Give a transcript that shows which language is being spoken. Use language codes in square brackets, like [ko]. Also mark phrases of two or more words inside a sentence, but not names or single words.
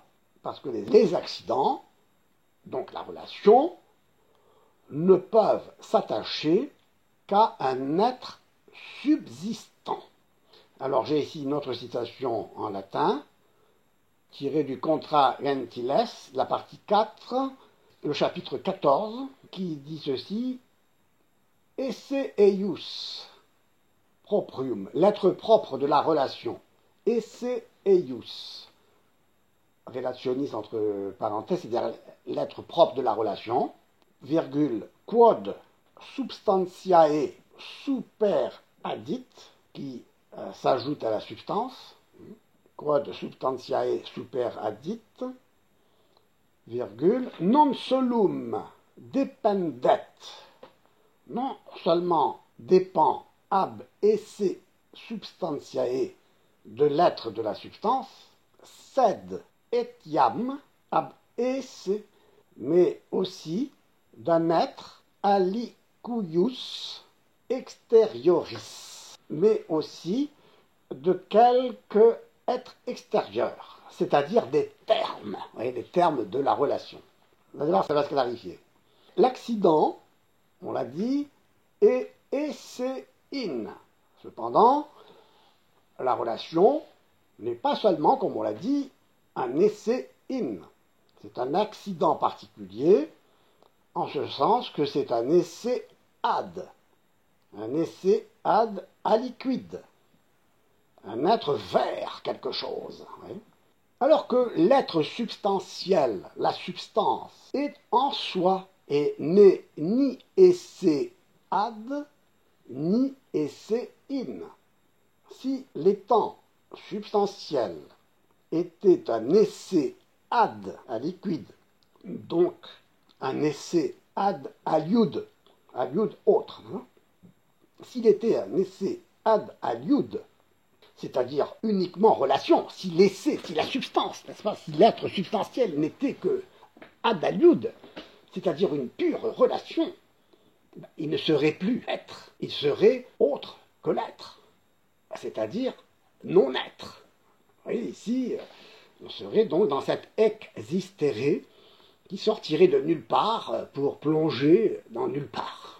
[fr] Parce que les accidents, donc la relation, ne peuvent s'attacher qu'à un être subsistant. Alors j'ai ici une autre citation en latin, tirée du Contra Gentiles, la partie 4, le chapitre 14, qui dit ceci: [la] Esse eius proprium, [fr] l'être propre de la relation. [la] Esse eius, [fr] relationniste entre parenthèses, c'est-à-dire l'être propre de la relation, virgule, [la] quod substantiae superadit, [fr] qui s'ajoute à la substance, [la] quod substantiae superadit, [fr] virgule, [la] non solum dependet, [fr] non seulement dépend [la] ab esse substantiae [fr] de l'être de la substance, [la] sed etiam ab esse, [fr] mais aussi d'un être [la] alicuius exterioris, [fr] mais aussi de quelque être extérieur, c'est-à-dire des termes, vous voyez, les termes de la relation. D'abord, ça va se clarifier. L'accident, on l'a dit, est in. Cependant, la relation n'est pas seulement, comme on l'a dit, un in. C'est un accident particulier, en ce sens que c'est un [la] ad aliquid, [fr] un être vers quelque chose. Oui. Alors que l'être substantiel, la substance, est en soi et n'est ni [la] esse ad, [fr] ni [la] esse in. [fr] Si l'étant substantiel était un [la] esse ad aliquid, [fr] donc un [la] esse ad aliud [fr] autre, hein, s'il était un [la] esse ad aliud, [fr] c'est-à-dire uniquement relation, si l'essai, si la substance, n'est-ce pas, si l'être substantiel n'était que [la] ad aliud, [fr] c'est-à-dire une pure relation, il ne serait plus être, il serait autre que l'être, c'est-à-dire non-être. Vous voyez, ici, on serait donc dans cette existere qui sortirait de nulle part pour plonger dans nulle part.